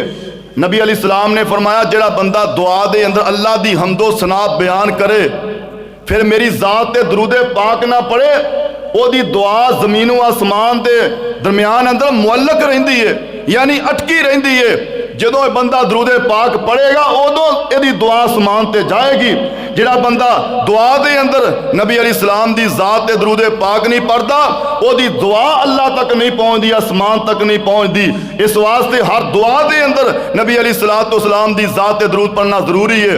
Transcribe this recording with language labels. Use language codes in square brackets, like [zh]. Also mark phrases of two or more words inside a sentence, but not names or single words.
[pa] نبی علیہ السلام نے فرمایا جیہڑا بندہ دعا دے اندر اللہ دی حمدو ثنا بیان کرے فیر میری ذات تے درود پاک نہ پڑھے اوہدی دعا زمین و آسمان دے درمیان اندر معلق رہندی ہے یعنی اٹکی رہندی ہے. جدوں یہ بندہ درود پاک پڑھے گا ادوں یہ دعا آسمان تے جائے گی۔ جڑا بندہ دعا دے اندر نبی علیہ السلام دی ذات تے درود پاک نہیں پڑھتا او دی دعا اللہ تک نہیں پہنچتی، آسمان تک نہیں پہنچتی۔ اس واسطے ہر دعا دے اندر نبی علیہ السلام دی ذات تے درود پڑھنا ضروری ہے۔